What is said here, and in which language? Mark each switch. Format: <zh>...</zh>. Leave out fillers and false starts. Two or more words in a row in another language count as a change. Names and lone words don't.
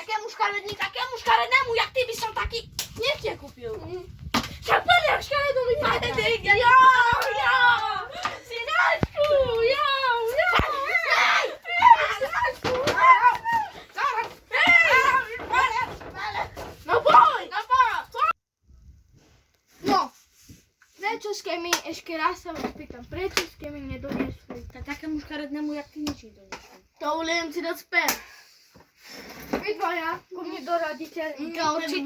<pl>Takiemu szkarednemu, jak ty byś tam taki nie cię kupił. Jak pan jak szkaredą mi panie, ja! Synaczku, ja! No boj! No!</pl> <sk>Prečo ste mi, ešte raz sa vás pýtam, prečo ste mi nedoniesli? Takému škarednému, jak ty nič nedoniesli. Dovolím si dať späť. Vy dvaja, ku mne do raditeľníka určite.</sk>